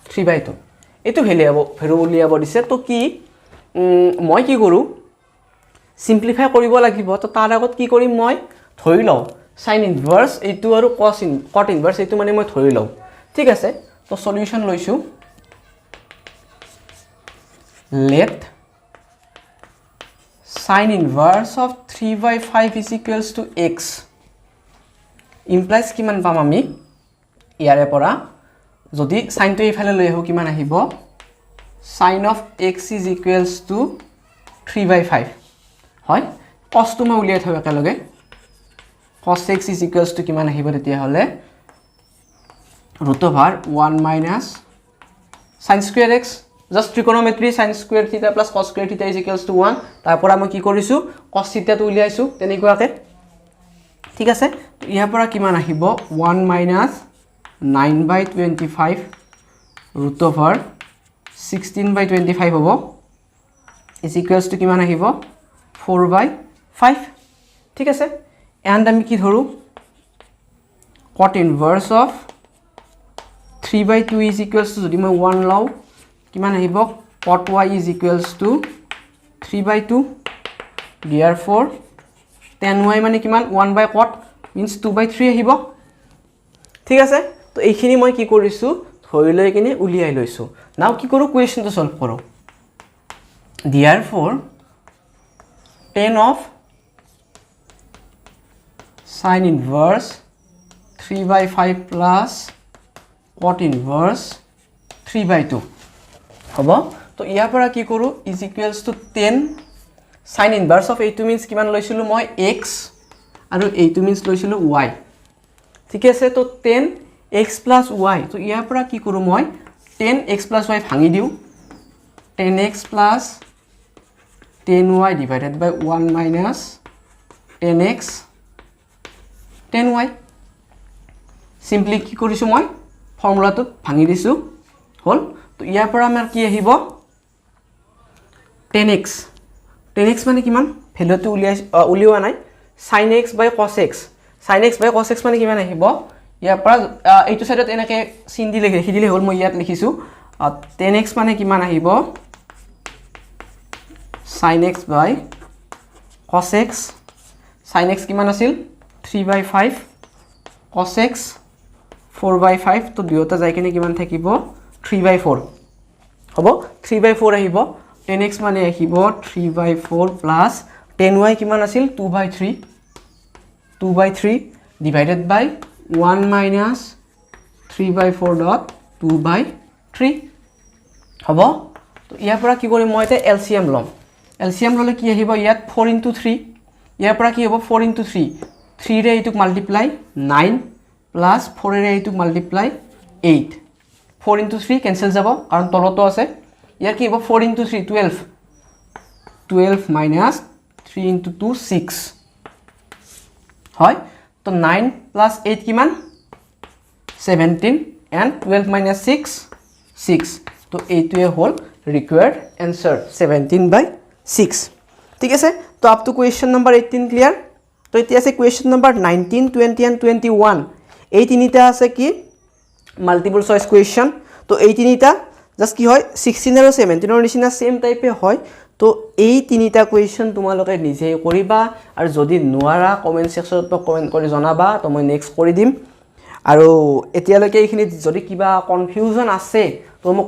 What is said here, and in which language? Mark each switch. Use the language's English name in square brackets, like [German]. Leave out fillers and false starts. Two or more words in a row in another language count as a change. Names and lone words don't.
[Assamese] 3/2 এটো ভ্যালু উলিয়াব দিছে তো কি মই কি কৰো সিম্পলিফাই কৰিব লাগিব তো তাৰ আগত কি কৰিম মই ধৰি লও [English] sin inverse [Assamese] এইটো আৰু [English] cot inverse [Assamese] এইটো মানে মই ধৰি লও ঠিক আছে তো সলিউশন লৈছো [English] let sin inverse of 3/5 is equals to x implies [Assamese] কিমান পাম আমি ইয়াৰে পৰা যদি sin টো ইফালে লৈ আহো কিমান আহিব [English] sin of x is equals to 3/5 [Assamese] হয় cos টো মই উলিয়াই থৈ একেলগে [English] cos x is equals to [Assamese] কিমান আহিব তেতিয়া হলে [English] root over 1 minus sin square x just trigonometry sin square theta plus cos square theta is equals to 1 [Assamese] তাৰ পৰা মই কি কৰিছো [English] cos theta [Assamese] টো উলিয়াইছো তেনেকুৱাকে ঠিক আছে ইয়াৰ পৰা কিমান আহিব 1 minus 9/25 [English] root over 16/25 [Assamese] হ'ব [English] is equals to [Assamese] কিমান আহিব 4/5 ঠিক আছে and আমি কি ধৰো [English] cot inverse of [Assamese] 3/2 [English] is equals to [Assamese] যদি মই 1 লও কিমান আহিব [English] cot y is equals to 3/2 therefore tan y [Assamese] মানে কিমান [English] 1/cot means 2/3 [Assamese] আহিব ঠিক আছে তো এইখিনি মই কি কৰিছো ধৰি লৈ কিনে উলিয়াই লৈছো নাও কি কৰো কোৱেশ্চনটো সলভ কৰো [English] therefore tan of sin inverse 3/5 plus cot inverse 3/2 [Assamese] হ'ব তো ইয়াৰ পৰা কি কৰো is [English] equals to 10 sin inverse of [Assamese] এইটো means কিমান লৈছিলো মই x আৰু এইটো means লৈছিলো y ঠিক আছে তো [English] 10x plus y [Assamese] তো ইয়াৰ পৰা কি কৰো মই [English] 10x plus y [Assamese] ভাঙি দিও [English] 10x plus 10y divided by 1 minus 10x [Assamese] 10y simply কি কৰিছো মই ফৰ্মুলাটো ভাঙি দিছো হল তো ইয়াৰ পৰা আমাৰ কি আহিব 10x মানে কিমান ভ্যালুটো উলিওৱা নাই [English] sin x by cos x sin x by cos x [Assamese] মানে কিমান আহিব ইয়াৰ পৰা এইটো সাইডত এনেকে চিন দি লিখি দিলে হল মই ইয়াত লিখিছো 10x মানে কিমান আহিব [English] sin x by cos x sin x [Assamese] কিমান আছিল 3/5 [English] cos x 4/5 [Assamese] তো দুয়োটা যাই কিনে কিমান থাকিব 3/4 হ'ব 3/4 আহিব 10x মানে আহিব 3/4 plus 10y কিমান আছিল 2/3 [English] divided by 1 minus 3/4 dot 2/3 [Assamese] হ'ব তো ইয়াৰ পৰা কি কৰিম মই এটা LCM লম LCM ললে কি আহিব ইয়াত 4 into 3 ইয়াৰ পৰা কি হ'ব 4 into 3 3 ৰে এইটো মাল্টিপ্লাই 9 plus 4 ৰে এইটো মাল্টিপ্লাই 8 4 into 3 কেনসেল যাব কাৰণ তলতো আছে ইয়াৰ কি হ'ব 4 into 3 12 minus 3 into 2 6 হয় তো 9 plus 8 কিমান 17 and 12 minus 6 6 তো এইটোৱে হ'ল [English] required answer [Assamese] 17/6 ঠিক আছে তো [English] up to question number 18 clear [Assamese] তো এতিয়া আছে [English] question number 19 20 and 21 [Assamese] এই তিনিটা আছে কি [English] multiple choice question [Assamese] তো এই তিনিটা জাস্ট কি হয় 16 আৰু 17 এর নিচিনা সেম টাইপে হয় তো এই তিনিটা কোয়েশ্চন তোমালোকে নিজে কৰিবা আৰু যদি নোৱাৰা [English] comment section [Assamese] কমেন্ট কৰি জনাবা তো মই নেক্সট কৰি দিম আৰু এতিয়ালৈকে এইখিনি যদি কিবা কনফিউজন আছে তো মোক